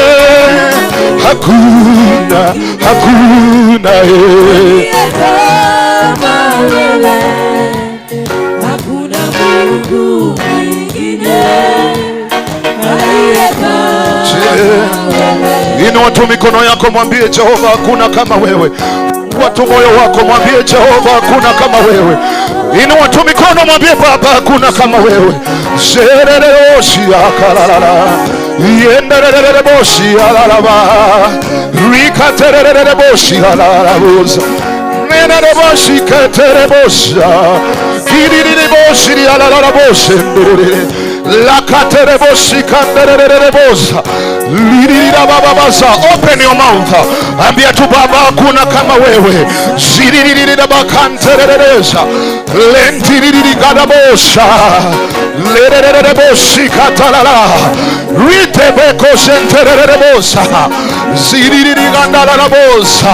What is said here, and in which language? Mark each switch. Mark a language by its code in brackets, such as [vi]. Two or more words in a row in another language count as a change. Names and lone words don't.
[sw] Hakuna Mungu mwingine aliye kama. Inua tu mikono yako, mwambie Jehova hakuna kama wewe. Watu moyo wako, mwambie Jehova hakuna kama wewe. Inua tu mikono, mwambie Baba hakuna kama wewe. Serereboshi akalala yenderereboshi alalaba rikaterereboshi alalabuza nereboshi keterebosha kirireboshi alalaboshe lakatereboshi kandererebosa lirira bababaza. [en] Open your mouth, [sw] ambia tu Baba hakuna kama wewe. Ziririra bakanterereza lentiriri gadabosha lerereboshi katalala ritebeko sentererebosa ziririri gandalalabosa.